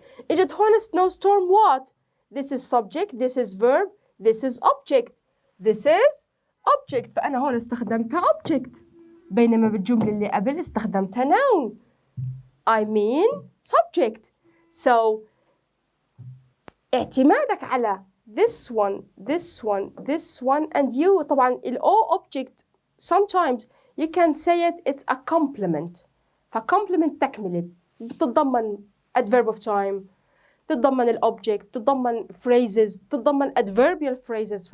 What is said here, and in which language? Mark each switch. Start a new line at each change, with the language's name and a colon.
Arabic: إجت هون
English: snowstorm what? This is subject, this is verb, this is object. This is object.
Arabic: فأنا هون استخدمتها object. بينما بالجملة اللي قبل استخدمتها noun.
English: I mean subject. So
Arabic: اعتمادك على
English: this one, this one, this one and you. طبعا ال O object sometimes you can say it's a complement.
Arabic: فcomplement تكملة بتتضمن adverb of time، تتضمن الobject، تتضمن phrases، تتضمن adverbial phrases.